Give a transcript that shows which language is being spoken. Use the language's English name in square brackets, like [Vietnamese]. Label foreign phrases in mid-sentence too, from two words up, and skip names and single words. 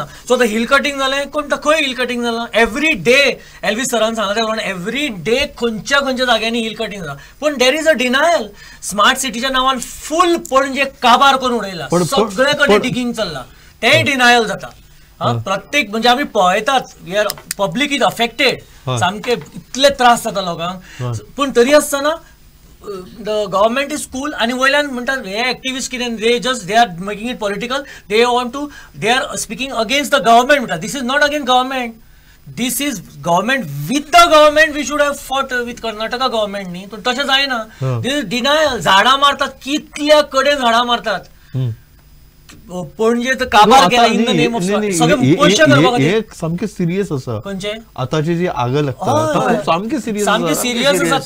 [Konkani] सो आतां [English] hill cutting [Konkani] जालें, कोण खंय [English] hill cutting [Konkani] जालां? [English] every day [Konkani] एलवी सरान सांगलें म्हणून [English] every day [Konkani] खंयच्या जाग्यांनी [English] hill cutting [Konkani] जालां. [English] पण there is a denial. [Konkani] स्मार्ट सिटीच्या नांवान फूल पणजे काबार करून उडयला, सगळे कडेन डिगिंग चल्लां, तेंय डिनायल जाता. प्रत्येक म्हणजे आमी पळयतात, [English] public is affected, [Konkani] सामके इतले त्रास जाता लोकांक. पूण तरी आसतना [English] the government is cool [Konkani] आणि वयल्यान म्हणटात हे एक्टिविस्ट कितें [English] they are making it political, they are speaking against the government. म्हणटात this is not against government, this is government with the government. we should have fought with Karnataka government न्ही. [Konkani] पण तशें जायना. [English] this is denial. [Konkani] झाडां मारतात, कितल्या कडेन झाडां मारतात. पणजे तर काबार गेला [English] in the name of [Konkani] सगळे पयशे करपाक खातीर. सामकें सिरियस आसा खंयचे आतांची जी आग लागता सामकें सिरियस आसा.